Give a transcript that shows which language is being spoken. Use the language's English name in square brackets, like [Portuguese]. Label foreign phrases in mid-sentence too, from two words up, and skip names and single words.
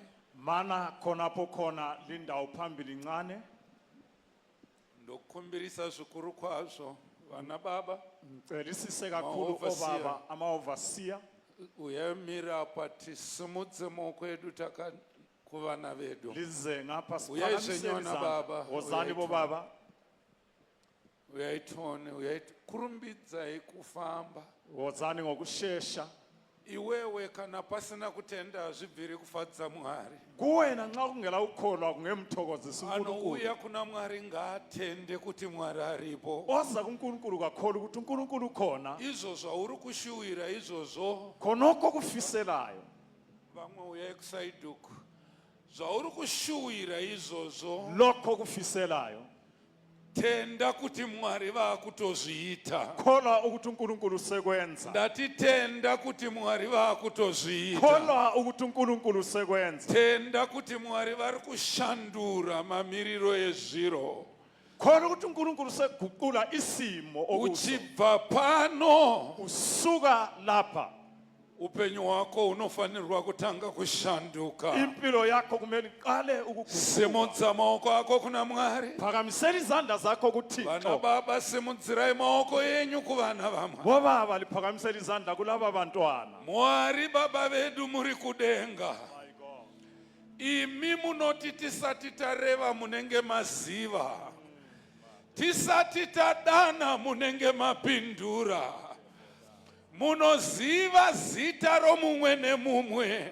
[North Ndebele] Mana khonapo khona lindawo phambili ncane. [Shona] ndokukumbirisa zvikuru kwazvo vana baba [North Ndebele] Ngicelisise kakhulu Ma-overseer. obaba ama-overseer. [Shona] uyamira apa tisimudze maoko edu kuvana vedu [North Ndebele] Lize ngapha Uyayisenyona siphakamiseni izandla. [Shona] baba, [North Ndebele] Wozani uyayithola. bobaba. [Shona] uyaitone kurumbidzai kufamba [North Ndebele] Wozani ngokushesha. [Shona] iwewe kana pasina kutenda hazvibviri kufadza mwari [North Ndebele] Kuwena nxa kungela ukholwa kungemthokozisa uNkulunkulu. [Shona] anouya kuna mwari ngaatende kuti mwari aripo [North Ndebele] Oza kuNkulunkulu kakholwa ukuthi uNkulunkulu ukhona. [Shona] izvo zvauri kushuwira izvozvo [North Ndebele] Khonokho kufiselayo. [Shona] vamwe uyai kusaiduku zvauri kushuwira izvozvo [North Ndebele] Lokho kufiselayo. [Shona] tenda kuti Mwari vaakutozviita. [North Ndebele] Kholwa ukuthi uNkulunkulu usekwenza. [Shona] Ndati tenda kuti Mwari vaakutozviita. [North Ndebele] Kholwa ukuthi uNkulunkulu usekwenza. [Shona] Tenda kuti Mwari vari kushandura mamiriro ezviro. [North Ndebele] Kholwa ukuthi uNkulunkulu useguqula isimo okuso. [Shona] Uchibva pano [North Ndebele] Usuka lapha. [Shona] upenyu hwako unofanirwa kutanga kushanduka. [North Ndebele] Impilo yakho kumele iqale ukuguquka. [Shona] Simudza maoko ako kuna Mwari. [North Ndebele] Phakamisela izandla zakho [Shona] Vana [North Ndebele] kuThixo. [Shona] baba, simudzirai maoko enyu kuvana vamwe. [North Ndebele] Bobaba liphakamisela izandla kulaba bantwana. [Shona] Mwari baba vedu muri kudenga. Imi munoti tisati tareva munenge maziva. Tisati tadana munenge mapindura. Munoziva zita romumwe nemumwe.